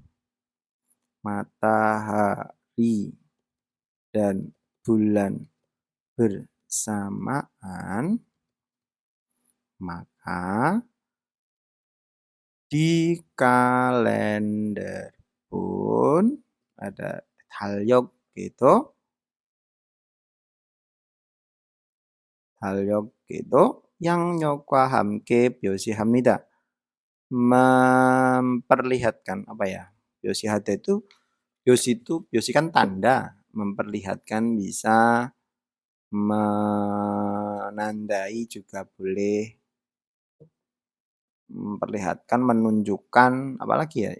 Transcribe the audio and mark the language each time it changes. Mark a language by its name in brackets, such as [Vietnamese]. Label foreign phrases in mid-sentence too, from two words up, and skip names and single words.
[Indonesian] dan bulan bersamaan maka di kalender pun ada 달력 gitu. [Korean] 달력 itu 양력과 함께 표시합니다. [Indonesian] Memperlihatkan apa ya? 표시하다 itu 표시 kan tanda, memperlihatkan bisa menandai juga boleh, memperlihatkan, menunjukkan, apalagi ya?